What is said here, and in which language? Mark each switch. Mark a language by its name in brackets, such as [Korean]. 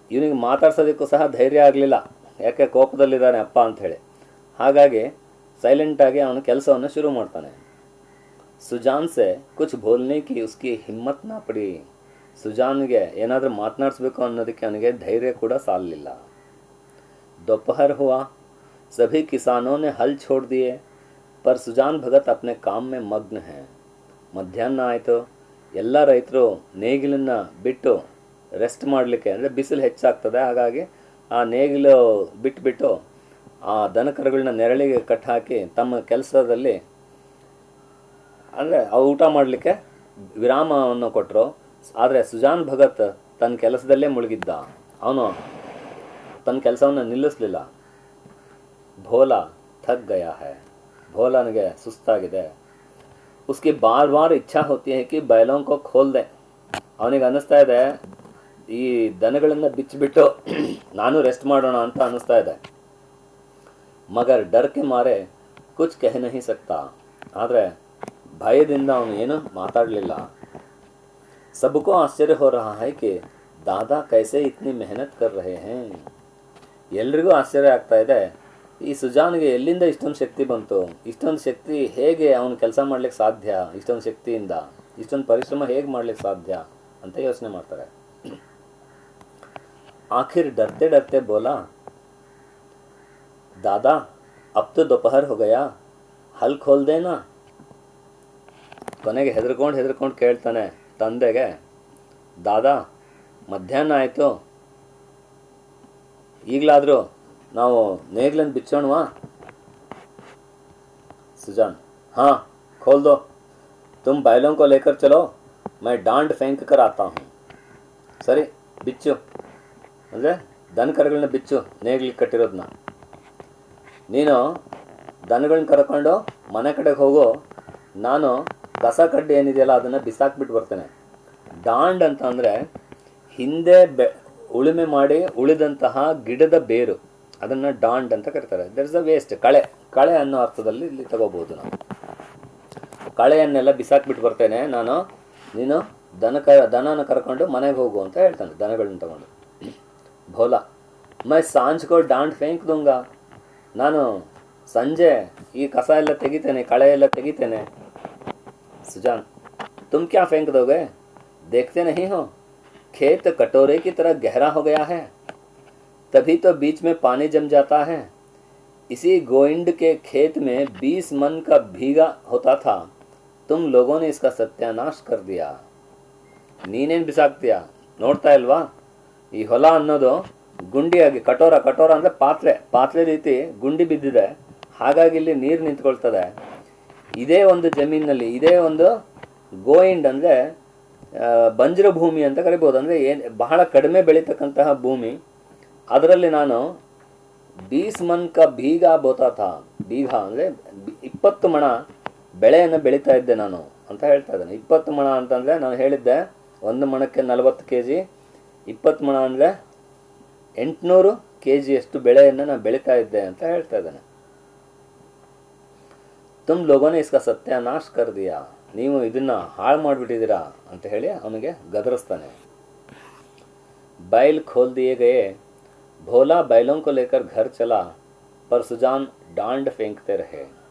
[Kannada] ಇವನಿಗೆ ಮಾತಾಡ್ಸೋದಕ್ಕೂ ಸಹ ಧೈರ್ಯ ಆಗಲಿಲ್ಲ, ಯಾಕೆ ಕೋಪದಲ್ಲಿದ್ದಾನೆ ಅಪ್ಪ ಅಂಥೇಳಿ. ಹಾಗಾಗಿ ಸೈಲೆಂಟಾಗಿ ಅವನು ಕೆಲಸವನ್ನು ಶುರು ಮಾಡ್ತಾನೆ. [Hindi] ಸುಜಾನ್ ಸೆ ಕುಚ್ ಬೋಲ್ನೆ ಕಿ ಉಸ್ಕಿ ಹಿಮ್ಮತ್ ನಾ ಪಡಿ. [Kannada] ಸುಜಾನ್ಗೆ ಏನಾದರೂ ಮಾತನಾಡಿಸ್ಬೇಕು ಅನ್ನೋದಕ್ಕೆ ಅವನಿಗೆ ಧೈರ್ಯ ಕೂಡ ಸಾಲಲಿಲ್ಲ. [Hindi] दोपहर हुआ, सभी किसानों ने हल छोड़ दिए, पर सुजान भगत अपने काम में मग्न हैं. [Kannada] ಮಧ್ಯಾಹ್ನ ಆಯಿತು, ಎಲ್ಲ ರೈತರು ನೇಗಿಲನ್ನು ಬಿಟ್ಟು ರೆಸ್ಟ್ ಮಾಡಲಿಕ್ಕೆ, ಅಂದರೆ ಬಿಸಿಲು ಹೆಚ್ಚಾಗ್ತದೆ, ಹಾಗಾಗಿ ಆ ನೇಗಿಲು ಬಿಟ್ಬಿಟ್ಟು ಆ ದನಕರುಗಳನ್ನ ನೆರಳಿಗೆ ಕಟ್ಟಿ ಹಾಕಿ ತಮ್ಮ ಕೆಲಸದಲ್ಲಿ, ಅಂದರೆ ಅವು ಊಟ ಮಾಡಲಿಕ್ಕೆ ವಿರಾಮವನ್ನು ಕೊಟ್ಟರು. ಆದರೆ ಸುಜಾನ್ ಭಗತ್ ತನ್ನ ಕೆಲಸದಲ್ಲೇ ಮುಳುಗಿದ್ದ, ಅವನು ತನ್ನ ಕೆಲಸವನ್ನು ನಿಲ್ಲಿಸಲಿಲ್ಲ. [Hindi] ಭೋಲಾ ಥಕ್ ಗಯಾ ಹೈ. [Kannada] ಭೋಲಾನಿಗೆ ಸುಸ್ತಾಗಿದೆ. [Hindi] उसकी बार बार इच्छा होती है कि बैलों को खोल दें. [Kannada] ಅವನಿಗೆ ಅನ್ನಿಸ್ತಾ ಇದೆ, ಈ ದನಗಳನ್ನು ಬಿಚ್ಚಿಬಿಟ್ಟು ನಾನು ರೆಸ್ಟ್ ಮಾಡೋಣ ಅಂತ ಅನ್ನಿಸ್ತಾ ಇದೆ. [Hindi] ಮಗರ್ ಡರ್ ಕೆ ಮಾರೆ ಕುಚ್ ಕಹ ನಹಿ ಸಕ್ತಾ. [Kannada] ಆದರೆ ಭಯದಿಂದ ಅವನು ಏನು ಮಾತಾಡಲಿಲ್ಲ. [Hindi] सबको आश्चर्य हो रहा है कि दादा कैसे इतनी मेहनत कर रहे हैं. [Kannada] ಎಲ್ರಿಗೂ ಆಶ್ಚರ್ಯ ಆಗ್ತಾ ಇದೆ, ಈ ಸುಜಾನ್ಗೆ ಎಲ್ಲಿಂದ ಇಷ್ಟೊಂದು ಶಕ್ತಿ ಬಂತು, ಇಷ್ಟೊಂದು ಶಕ್ತಿ ಹೇಗೆ ಅವನು ಕೆಲಸ ಮಾಡ್ಲಿಕ್ಕೆ ಸಾಧ್ಯ, ಇಷ್ಟೊಂದು ಶಕ್ತಿಯಿಂದ ಇಷ್ಟೊಂದು ಪರಿಶ್ರಮ ಹೇಗೆ ಮಾಡ್ಲಿಕ್ಕೆ ಸಾಧ್ಯ ಅಂತ ಯೋಚನೆ ಮಾಡ್ತಾರೆ. [Hindi] आखिर डरते डरते बोला, दादा अब तो दोपहर हो गया, हल खोल देना. [Kannada] ಕೊನೆಗೆ ಹೆದರ್ಕೊಂಡು ಕೇಳ್ತಾನೆ ತಂದೆಗೆ, ದಾದಾ ಮಧ್ಯಾಹ್ನ ಆಯಿತು, ಈಗಲಾದರೂ ನಾವು ನೇಗಿಲನ್ನು ಬಿಚ್ಚೋಣವಾ? [Hindi] सुजान, हाँ खोल दो, तुम बैलों को लेकर चलो, मैं डांड फेंक कर आता हूँ. [Kannada] ಸರಿ, ಬಿಚ್ಚು, ಅಂದರೆ ದನಕರುಗಳನ್ನ ಬಿಚ್ಚು, ನೇಗಿಲಿಗೆ ಕಟ್ಟಿರೋದನ್ನ. ನೀನು ದನಗಳನ್ನ ಕರ್ಕೊಂಡು ಮನೆ ಕಡೆಗೆ ಹೋಗು, ನಾನು ಕಸ ಕಡ್ಡಿ ಏನಿದೆಯಲ್ಲ ಅದನ್ನು ಬಿಸಾಕ್ಬಿಟ್ಟು ಬರ್ತೇನೆ. ಡಾಂಡ್ ಅಂತ ಅಂದರೆ ಹಿಂದೆ ಉಳುಮೆ ಮಾಡಿ ಉಳಿದಂತಹ ಗಿಡದ ಬೇರು, ಅದನ್ನು ಡಾಂಡ್ ಅಂತ ಕರೀತಾರೆ. [English] there is a waste, [Kannada] ಕಳೆ ಅನ್ನೋ ಅರ್ಥದಲ್ಲಿ ಇಲ್ಲಿ ತಗೋಬಹುದು ನಾವು. ಕಳೆಯನ್ನೆಲ್ಲ ಬಿಸಾಕ್ಬಿಟ್ಟು ಬರ್ತೇನೆ ನಾನು, ನೀನು ದನನ ಕರ್ಕೊಂಡು ಮನೆಗೆ ಹೋಗು ಅಂತ ಹೇಳ್ತಾನೆ ದನಗಳನ್ನ ತಗೊಂಡು. [Hindi] ಭೋಲಾ, ಮೈ ಸಾಂಜ್ಕೋ ಡಾಂಡ್ ಫೇಂಕ್ ದುಂಗ. [Kannada] ನಾನು ಸಂಜೆ ಈ ಕಸ ಎಲ್ಲ ತೆಗಿತೇನೆ, ಕಳೆ ಎಲ್ಲ ತೆಗಿತೇನೆ. [Hindi] ಸುಜಾನ್, तुम क्या फेंक दोगे? देखते नहीं हो खेत कटोरे की तरह गहरा हो गया है, तभी तो बीच में पानी जम जाता है. इसी गोइंड के खेत में 20 मन का भीगा होता था, तुम लोगों ने इसका सत्यानाश कर दिया. [Kannada] ನೀನೇನು ಬಿಸಾಕ್ತೀಯ, ನೋಡ್ತಾ ಇಲ್ವಾ? ಈ ಹೊಲ ಅನ್ನೋದು ಗುಂಡಿಯಾಗಿ ಕಟೋರ ಅಂದರೆ ಪಾತ್ರೆ ರೀತಿ ಗುಂಡಿ ಬಿದ್ದಿದೆ. ಹಾಗಾಗಿ ಇಲ್ಲಿ ನೀರು ನಿಂತ್ಕೊಳ್ತದೆ. ಇದೇ ಒಂದು ಜಮೀನಿನಲ್ಲಿ ಇದೇ ಒಂದು ಗೋಯಿಂಡ್ ಅಂದರೆ ಬಂಜರು ಭೂಮಿ ಅಂತ ಕರಿಬೋದು. ಅಂದರೆ ಬಹಳ ಕಡಿಮೆ ಬೆಳೀತಕ್ಕಂತಹ ಭೂಮಿ. ಅದರಲ್ಲಿ ನಾನು 20 [Hindi] ಮನ್ ಕ ಬೀಗ ಬೋತಾಥ. [Kannada] ಬೀಗ ಅಂದರೆ 20 ಮಣ ಬೆಳೆಯನ್ನು ಬೆಳೀತಾ ಇದ್ದೆ ನಾನು ಅಂತ ಹೇಳ್ತಾ ಇದ್ದೇನೆ. 20 ಮಣ ಅಂತಂದರೆ ನಾನು ಹೇಳಿದ್ದೆ ಒಂದು ಮಣಕ್ಕೆ 40 kg, 20 ಮಣ ಅಂದರೆ 800 kg ಅಷ್ಟು ಬೆಳೆಯನ್ನು ನಾನು ಬೆಳೀತಾ ಇದ್ದೆ ಅಂತ ಹೇಳ್ತಾ ಇದ್ದೇನೆ. [Hindi] ತುಮ್ ಲೋಗೋನೆ ಇಸ್ಕಾ ಸತ್ಯಾನಾಶ್ ಕರ್ ದಿಯಾ. [Kannada] ನೀವು ಇದನ್ನು ಹಾಳು ಮಾಡಿಬಿಟ್ಟಿದ್ದೀರಾ ಅಂತ ಹೇಳಿ ಅವನಿಗೆ ಗದರಿಸ್ತಾನೆ. [Hindi] बैल खोल दिए गए. भोला बैलों को लेकर घर चला पर सुजान डांड फेंकते रहे.